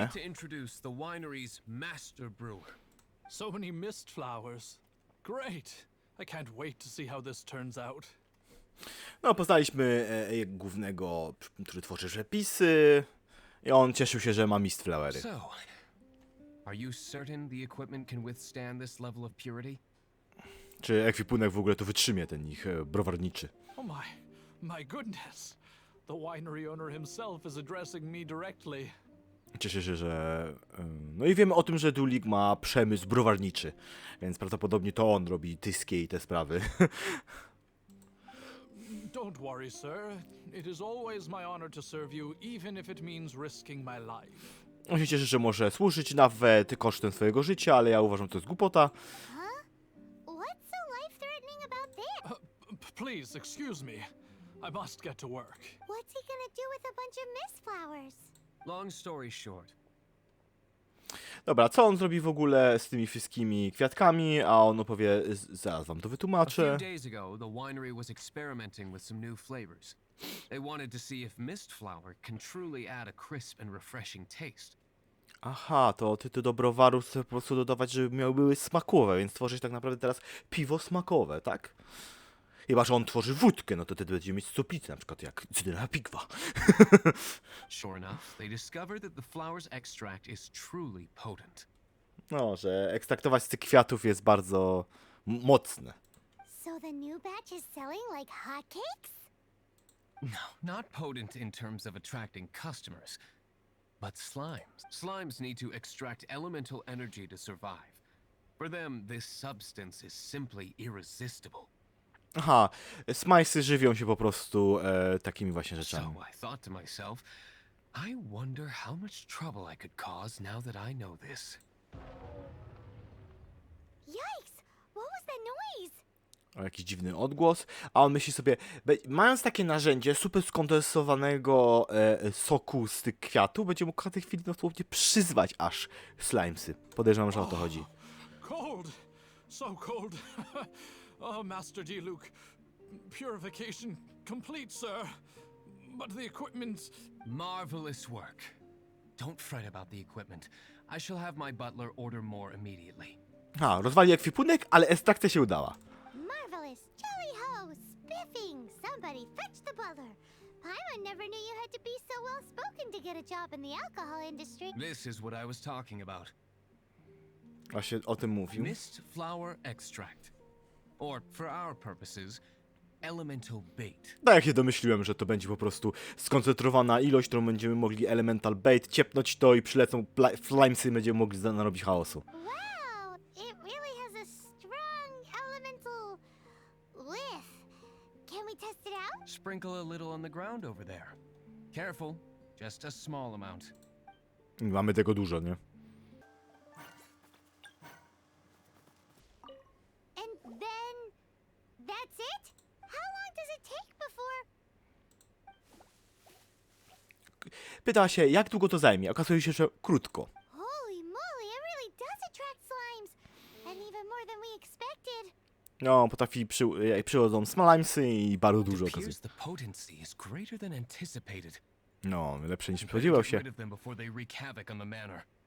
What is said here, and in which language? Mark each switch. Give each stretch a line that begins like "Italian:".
English: me to introduce the winery's master brewer. So many mist flowers. Great. I can't wait to see how this turns out.
Polish: No, poznaliśmy głównego, który tworzy przepisy. I on cieszył się, że ma mist flowery.
English: So, are you certain the equipment can withstand this level of purity?
Polish: Czy ekwipunek w ogóle to wytrzymie, ten ich browarniczy.
English: Oh my goodness. The winery owner himself is addressing me directly.
Polish: Cieszę się, że... No i wiemy o tym, że Dulik ma przemysł browarniczy. Więc prawdopodobnie to on robi tyskie i te sprawy.
English: Don't worry, sir. It is always my honor to serve you, even if it means risking my life.
Polish: On się cieszy, że może służyć nawet kosztem swojego życia, ale ja uważam, że to jest głupota.
English: Huh? What's so life-threatening about that? Please, excuse me. I must get to work. What's he gonna do with a bunch of mist flowers? Long story short,
Polish: Dobra, co on zrobi w ogóle z tymi wszystkimi kwiatkami, a on opowie, zaraz wam to
English: a few
Polish: wytłumaczę.
English: days ago, the winery was experimenting with some new flavors. They wanted to see if mist flower can truly add a crisp and refreshing taste.
Polish: Aha, to ty do browaru chcesz po prostu dodawać, żeby były smakowe, więc tworzysz tak naprawdę teraz piwo smakowe, tak? Chyba że on tworzy wódkę, no to wtedy będzie mieć stopicę, na przykład jak Cydra Pigwa.
English: Sure enough, they discovered that the flower's extract is truly potent.
Polish: No, że ekstraktować z tych kwiatów jest bardzo mocne.
English: So the new batch is selling like hotcakes? No, not potent in terms of attracting customers, but slimes. Slimes need to extract elemental energy to survive. For them, this substance is simply irresistible.
Polish: Aha, smajsy żywią się po prostu takimi właśnie rzeczami.
English: So I thought to myself, I wonder how much trouble I could cause now that I know this. Yikes! What was that noise?
Polish: O, jakiś dziwny odgłos, a on myśli sobie, mając takie narzędzie super skondensowanego soku z tych kwiatów, będzie mógł w tej chwili dosłownie przyzwać aż slimesy. Podejrzewam, że o to chodzi.
English: Cold. So cold. Oh, Master D-Luke. Purification complete, sir. But the equipment... Marvelous work. Don't fret about the equipment. I shall have my butler order more immediately.
Polish: Ha, rozwali ekwipunek, ale ekstrakcja się udała.
English: Marvelous! Jolly ho! Spiffing! Somebody fetch the butler! Paimon never knew you had to be so well-spoken to get a job in the alcohol industry. This is what I was talking about.
Polish: Właśnie o tym mówił.
English: Mist flower extract. Or, for our purposes, elemental bait.
Polish: Tak jak się domyśliłem, że to będzie po prostu skoncentrowana ilość, którą będziemy mogli elemental bait, ciepnąć to i przylecą slimesy i będziemy mogli narobić chaosu.
English: Wow! It really has a strong elemental whiff. Can we test it out? Sprinkle a little on the ground over there. Careful, just a small amount.
Polish: Mamy tego dużo, nie?
English: And then... that's it? How long does it take before...
Polish: Pyta się, jak długo to zajmie. Okazuje się, że krótko.
English: Holy moly, it really does attract slimes! And even more than we expected.
Polish: No, potrafi przychodzą slimesy i bardzo dużo okazuje.
English: Appears the potency is greater than anticipated.
Polish: No, lepsze niż
English: Better
Polish: spodziewał
English: get
Polish: się.
English: rid of them before they wreak havoc on the manor.